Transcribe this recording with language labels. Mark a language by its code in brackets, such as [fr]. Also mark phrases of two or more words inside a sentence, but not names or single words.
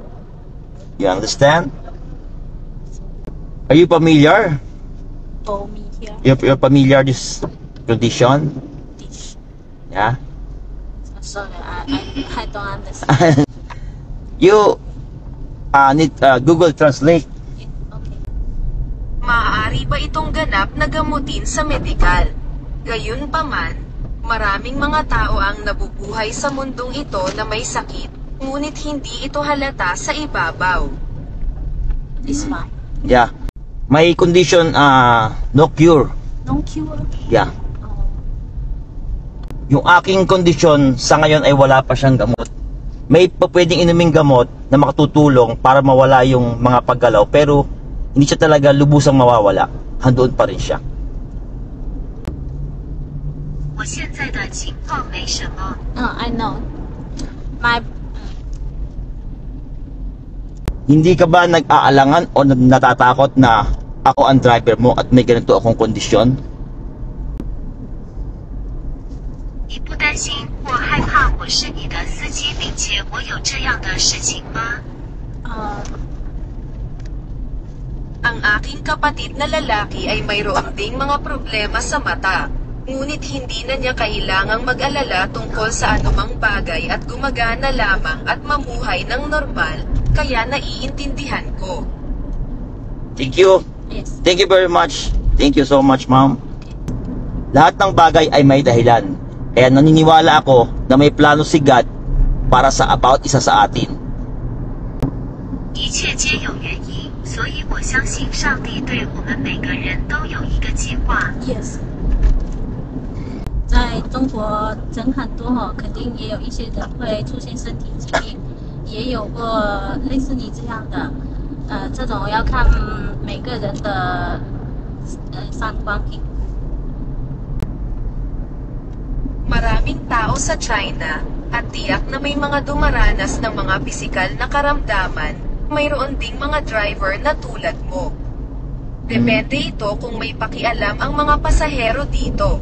[en] You understand? Are you familiar? Familiar. here. You're familiar this condition? Dish. Yeah. Sorry, I don't understand. You need Google Translate. Okay. [tl] Maaari ba itong ganap na gamutin sa medikal? Gayunpaman, maraming mga tao ang nabubuhay sa mundong ito na may sakit, ngunit hindi ito halata sa ibabaw. [en] This one. Yeah. May condition no cure. No cure. Yeah. Oh. [tl] Yung aking kondisyon sa ngayon ay wala pa siyang gamot. May pwedeng inuming gamot na makatutulong para mawala yung mga paggalaw, pero hindi siya talaga lubusang mawawala. Handoon pa rin siya. [zh] 我现在的情况没什么， [en] I know. My [tl] Hindi ka ba nag-aalangan o natatakot na ako ang driver mo at may ganito akong kondisyon? [zh] 你不担心或害怕我是你的司机，并且我有这样的事情吗？ [tl] Ang aking kapatid na lalaki ay mayroon ding mga problema sa mata, ngunit hindi na niya kailangang mag-alala tungkol sa anumang bagay at gumagana lamang at mamuhay ng normal, kaya naiintindihan ko. [en] Thank you. yes. Thank you very much. Thank you so much, ma'am. [tl] Lahat ng bagay ay may dahilan. Kaya naniniwala ako na may plano si God para sa about isa sa atin. [zh] 一切皆有原因，所以我相信上帝对我们每个人都有一个计划。 [en] Yes. [zh] 在中国人很多哈，肯定也有一些人会出现身体疾病，也有过类似你这样的，这种要看每个人的三观品。 [tl] Maraming tao sa China, at tiyak na may mga dumaranas ng mga pisikal na karamdaman, mayroon ding mga driver na tulad mo. Depende ito kung may pakialam ang mga pasahero dito.